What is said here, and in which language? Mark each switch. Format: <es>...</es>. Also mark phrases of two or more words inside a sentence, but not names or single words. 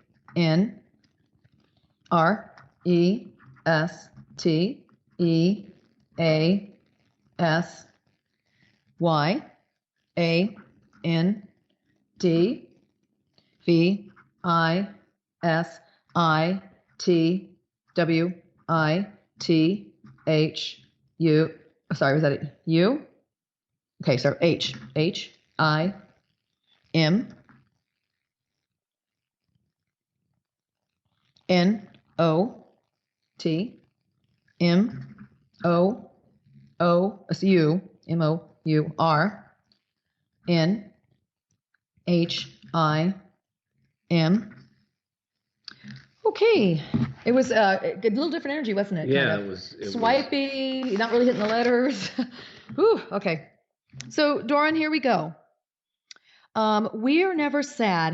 <en>N R E S T E A S Y A N D V I S I T W I T H U. Sorry, was that it? U? Okay, so H I M N O T M O O S U M O U R N H I M. Okay, it was a little different energy, wasn't it? Yeah, kind of. it was Swipey, not really hitting the letters. Whew, okay. So, Doran, here we go. We are never sad.</en>